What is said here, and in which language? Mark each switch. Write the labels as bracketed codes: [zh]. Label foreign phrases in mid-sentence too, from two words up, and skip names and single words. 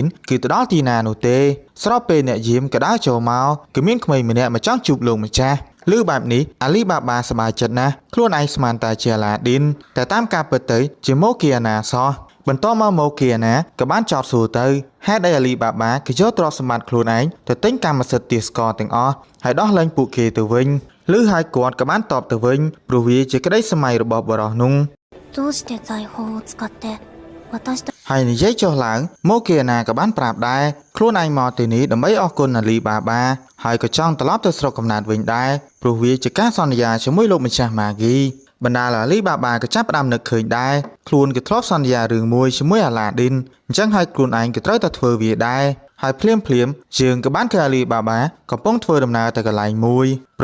[km] គឺទៅដល់ទីណានោះទេស្របពេលអ្នកយាមក៏ដើរចូលមកគឺមានក្មេងម្នាក់មកចង់ជួបលោកម្ចាស់ឮបែបនេះអាលីបាបាសប្បាយចិត្តណាស់ខ្លួនឯងស្មានតែជាអាឡាឌីនតែតាមការពិតទៅជាម៉ូគីអាណាសោះបន្តមកម៉ូគីអាណាក៏បានចោទសួរទៅហេតុអីអាលីបាបាគឺយកទ្រព្យសម្បត្តិខ្លួនឯងទៅទិញកម្មសិទ្ធិទាសករទាំងអស់ហើយដោះលែងពួកគេទៅវិញឬហើយគាត់ក៏បានតបទៅវិញព្រោះវាជាក្តីសម័យរបស់បរិសនោះ [ja] どうして財宝を使って私たち [km] ហើយនិយាយចុះឡើងមកគីណាក៏បានប្រាប់ដែរខ្លួនឯងមកទីនេះដើម្បីអរគុណអាលីបាបាហើយក៏ចង់ត្រឡប់ទៅស្រុកកំណើតវិញដែរព្រោះវាជាការសន្យាជាមួយលោកម្ចាស់ម៉ាហ្គីបណ្ដាលអាលីបាបាក៏ចាប់ផ្ដើមនឹកឃើញដែរខ្លួន ក៏ធ្លាប់សន្យារឿងមួយជាមួយអាឡាឌីនអញ្ចឹងហើយខ្លួនឯងក៏ត្រូវតែធ្វើវាដែរហើយភ្លាមយើងក៏បានឃើញអាលីបាបាកំពុងធ្វើដំណើរទៅកន្លែងមួយព្រ